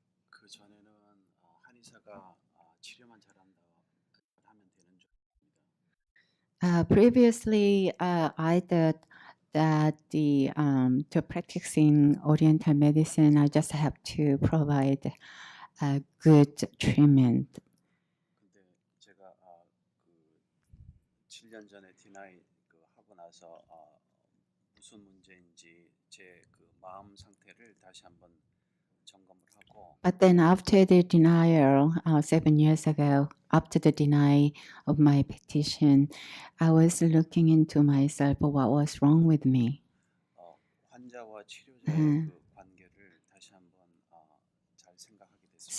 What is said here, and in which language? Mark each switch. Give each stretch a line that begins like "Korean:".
Korean: 그 전에는 한의사가 치료만 잘한다 하면 되는 줄 알았습니다.
English: Previously, I thought that to practicing Oriental medicine, I just have to provide a good treatment.
Korean: 근데 제가 그 7년 전에 디나이 하고 나서 무슨 문제인지 제 그 마음 상태를 다시 한번 점검을 하고
English: But then after the denial 7 years ago, after the denial of my petition, I was looking into myself what was wrong with me.
Korean: 환자와 치료자의 그 관계를 다시 한번 잘 생각하게 됐습니다.